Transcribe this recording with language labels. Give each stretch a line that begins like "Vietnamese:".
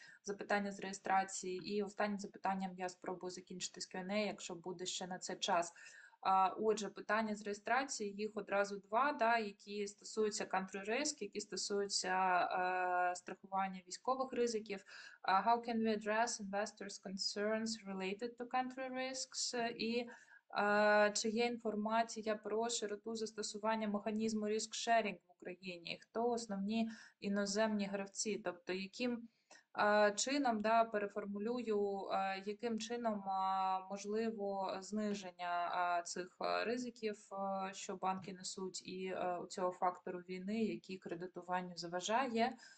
Ukrainian: Запитання з реєстрації. І останнім запитанням я спробую закінчити з Q&A, якщо буде ще на це час. Отже, питання з реєстрації, їх одразу два, які стосуються country risk, які стосуються страхування військових ризиків.
English: How can we address investors' concerns related to country risks?
Ukrainian: І чи є інформація про широту застосування механізму risk-sharing в Україні? І хто основні іноземні гравці? Тобто, яким чином, переформулюю, яким чином можливо зниження цих ризиків, що банки несуть, і цього фактору війни, який кредитуванню заважає.